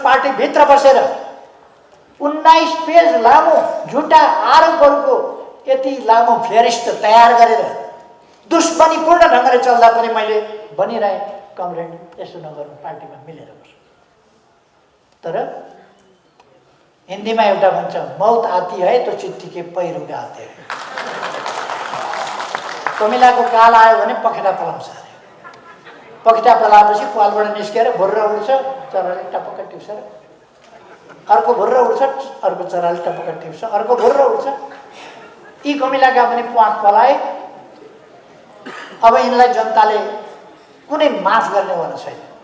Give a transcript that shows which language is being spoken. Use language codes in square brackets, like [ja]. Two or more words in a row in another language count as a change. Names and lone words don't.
[ne] पार्टीभित्र बसेर 19 पेज लामो झुटा आरोपहरूको यति लामो फेरिस्त तयार गरेर दुश्मनीपूर्ण ढङ्गले चल्दा पनि मैले भनिरहेँ, कमरेड यसो नगरौँ, पार्टीमा मिलेर बसौँ। तर हिन्दीमा एउटा भन्छ, [hi] मौत आती है तो चिट्ठी के पैरो गाते हैं। [ne] कमिलाको काल आयो भने पखेटा पलाउँछ अरे। पखेटा पलाएपछि पालबाट निस्केर भुर्र उड्छ, चराले टपक्क टिप्छ, अर्को भुर्र उड्छ, अर्को चराले टपक्क टिप्छ, अर्को भुर्र उड्छ। यी कमिलाका पनि प्वाख पलाए। अब यिनलाई जनताले कुनै माफ गर्नेवाला छैन।